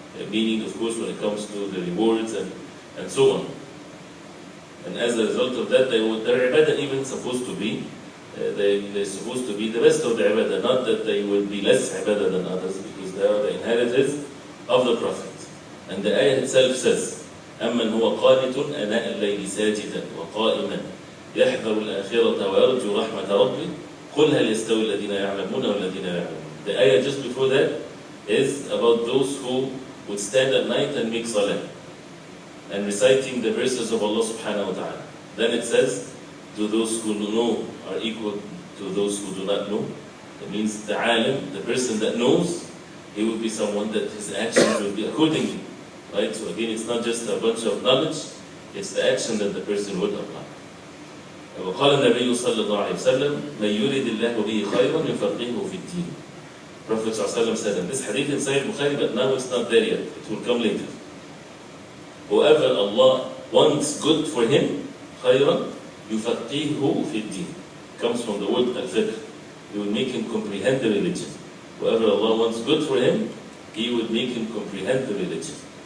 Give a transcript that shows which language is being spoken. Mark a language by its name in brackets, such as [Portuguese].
[English] Meaning, of course, when it comes to the rewards and so on. And as a result of that, their ibadah even supposed to be, they're supposed to be the best of the ibadah, not that they will be less ibadah than others, because they are the inheritors of the Prophet. And the ayah itself says, [Arabic] أَمَّنْ هُوَ قَانِتٌ أَنَاءَ اللَّيْلِ سَاجِدًا وَقَائِمًا يَحْذَرُ الْآخِرَةَ وَيَرْجُو رَحْمَةَ رَبِّهِ قُلْ هَلْ يَسْتَوِي الَّذِينَ يَعْلَمُونَ وَالَّذِينَ لَا يَعْلَمُونَ. [English] The ayah just before that is about those who would stand at night and make salah and reciting the verses of Allah subhanahu wa ta'ala. Then it says, do those who know are equal to those who do not know? That means the alim, the person that knows, he will be someone that his actions will be accordingly. Right? So again, it's not just a bunch of knowledge, it's the action that the person would apply. [Arabic] وقال النبي صلى الله عليه وسلم من يريد الله به خيرا يفقهه في الدين. [English] Prophet ﷺ said, and this hadith in Sahih Bukhari, but now it's not there yet, it will come later. Whoever Allah wants good for him, [Arabic] خيرا يفقهه في الدين, [English] comes from the word al-fiqh. He will make him comprehend the religion. Whoever Allah wants good for him, He would make him comprehend the religion.